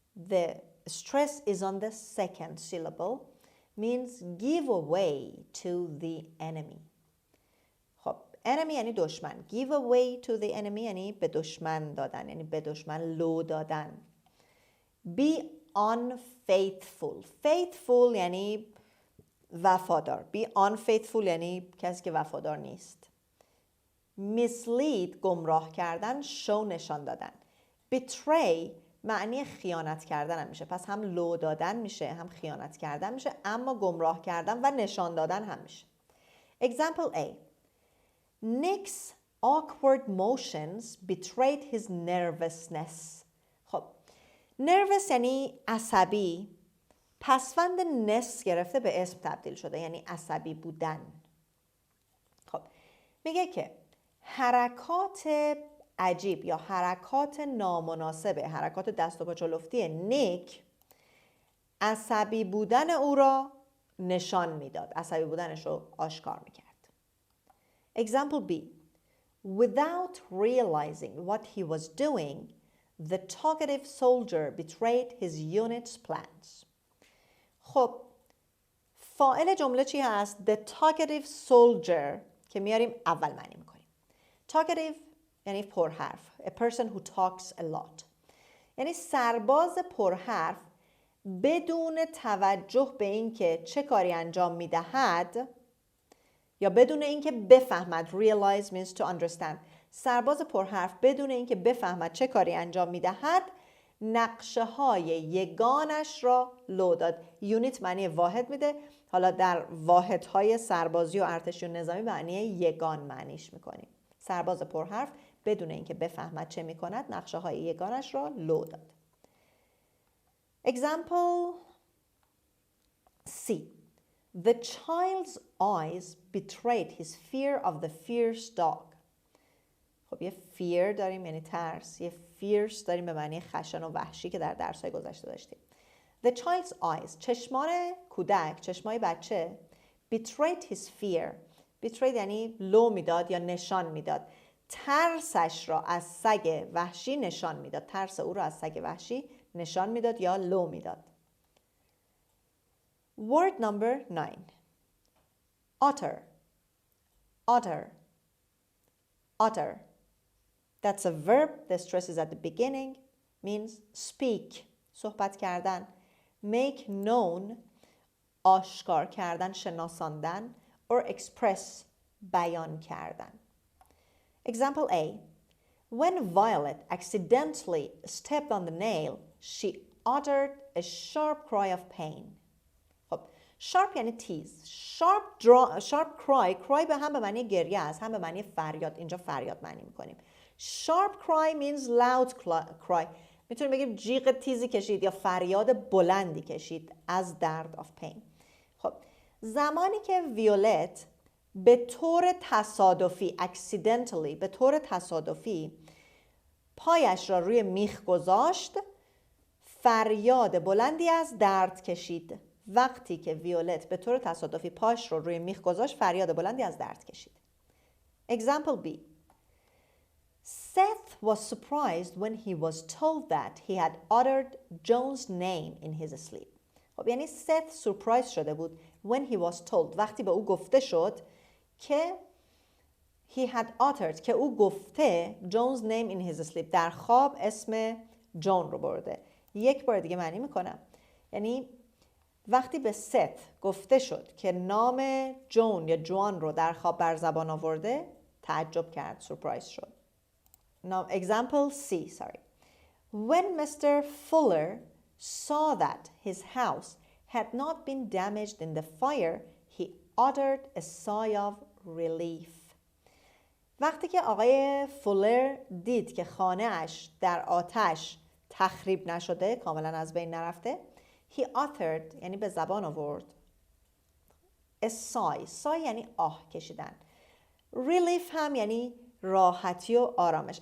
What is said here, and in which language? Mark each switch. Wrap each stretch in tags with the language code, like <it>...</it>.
<en>The stress is on the second syllable. Means give away to the enemy.</en> <fa>خب enemy یعنی دشمن.</fa> <en>Give away to the enemy</en> <fa>یعنی به دشمن دادن، یعنی به دشمن لو دادن.</fa> <en>Be unfaithful.</en> <fa>Faithful یعنی وفادار.</fa> <en>Be unfaithful</en> <fa>یعنی کسی که وفادار نیست. mislead گمراه کردن، show نشان دادن. betray معنی خیانت کردن هم میشه، پس هم لو دادن میشه هم خیانت کردن میشه، اما گمراه کردن و نشان دادن هم میشه.</fa> <en>Example A. Nick's awkward motions betrayed his nervousness.</en> <fa>خب nervous یعنی عصبی، پسوند نس گرفته به اسم تبدیل شده، یعنی عصبی بودن. خب میگه که حرکات عجیب یا حرکات نامناسب، حرکات دست و پا چلفتی نیک عصبی بودن او را نشان میداد، عصبی بودنش رو آشکار میکرد.</fa> <en>Example B. Without realizing what he was doing, the talkative soldier betrayed his unit's plans.</en> <fa>خب فاعل جمله چی هست؟</fa> <en>The talkative soldier</en> <fa>که میاریم اول معنی میکنیم. Talkative یعنی پرحرف.</fa> <en>A person who talks a lot.</en> <fa>یعنی سرباز پرحرف بدون توجه به اینکه چه کاری انجام میدهد یا بدون اینکه بفهمد.</fa> <en>Realize means to understand.</en> <fa>سرباز پرحرف بدون اینکه بفهمد چه کاری انجام میدهد نقشه های یگانش را لو داد. یونیت معنی واحد میده. حالا در واحدهای سربازی و ارتشی و نظامی معنی یگان معنیش میکنیم. سرباز پرحرف بدون اینکه بفهمد چه میکند نقشه های یگانش را لو داد.</fa> <en>Example C. The child's eyes betrayed his fear of the fierce dog.</en> <fa>خب یه fear داریم یعنی ترس، یه fierce داریم به معنی خشن و وحشی که در درس‌های گذشته داشتیم.</fa> <en>The child's eyes</en> <fa>چشمان کودک، چشمای بچه</fa> <en>betrayed his fear.</en> <fa>betrayed یعنی لو میداد یا نشان میداد. ترسش را از سگ وحشی نشان میداد. ترس او را از سگ وحشی نشان میداد یا لو میداد.</fa> <en>Word number 9. Otter. Otter. Otter. That's a verb. The stress is at the beginning. Means speak.</en> <fa>صحبت کردن.</fa> <en>Make known.</en> <fa>آشکار کردن، شناساندن.</fa> <en>Or express.</en> <fa>بیان کردن.</fa> <en>Example A. When Violet accidentally stepped on the nail, she uttered a sharp cry of pain.</en> <fa>خب sharp یعنی تیز.</fa> <en>sharp cry</en> <fa>به هم به معنی گریه است، هم به معنی فریاد. اینجا فریاد معنی میکنیم.</fa> <en>Sharp cry means loud cry.</en> <fa>میتونیم بگیم جیغ تیزی کشید یا فریاد بلندی کشید از درد</fa> <en>of pain.</en> <fa>خب زمانی که ویولت به طور تصادفی accidentally به طور تصادفی پایش را روی میخ گذاشت فریاد بلندی از درد کشید. وقتی که ویولت به طور تصادفی پاش رو روی میخ گذاشت فریاد بلندی از درد کشید.</fa> <en>Example B. Seth was surprised when he was told that he had uttered John's name in his sleep.</en> <fa>خب یعنی Seth سورپرایز شده بود</fa> <en>when he was told</en> <fa>وقتی به او گفته شد که</fa> <en>he had uttered</en> <fa>که او گفته</fa> <en>John's name in his sleep</en> <fa>در خواب اسم جون رو برده. یک بار دیگه معنی میکنم. یعنی وقتی به ست گفته شد که نام جون یا جوان رو در خواب بر زبان آورده تعجب کرد، سورپرایز شد.</fa> <en>Now example C, sorry. When Mr. Fuller saw that his house had not been damaged in the fire, he uttered a sigh of relief.</en> <fa>وقتی که آقای فولر دید که خانه اش در آتش تخریب نشده، کاملا از بین نرفته،</fa> <en>he uttered</en> <fa>یعنی به زبان آورد</fa> <en>a sigh.</en> <fa>sigh یعنی آه کشیدن. relief هم یعنی راحتی و آرامش.</fa>